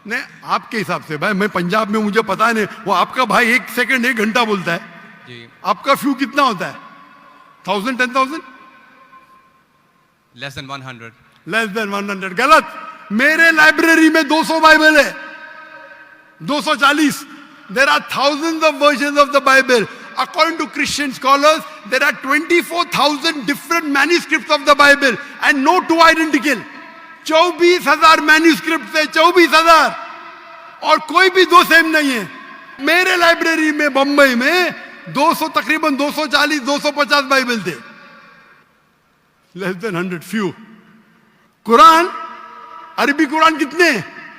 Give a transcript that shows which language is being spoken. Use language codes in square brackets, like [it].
[hi] नहीं, आपके हिसाब से भाई, मैं पंजाब में, मुझे पता नहीं। वो आपका भाई 1 सेकंड 1 घंटा बोलता है जी। आपका फ्यू कितना होता है? 1000, 10,000? [en] Less than 100। Less than 100। [hi] गलत। मेरे लाइब्रेरी में 200 बाइबल है, 240। [en] There are thousands of versions of the Bible. According to Christian scholars, there are 24,000 different manuscripts of the Bible and no two identical. [hi] 24,000 manuscript है, 24,000, और कोई भी दो सेम नहीं है। मेरे लाइब्रेरी में बंबई में 200, तकरीबन 240, 250 बाइबल थे। [en] Less than 100, few. [hi] कुरान, अरबी कुरान कितने हैं?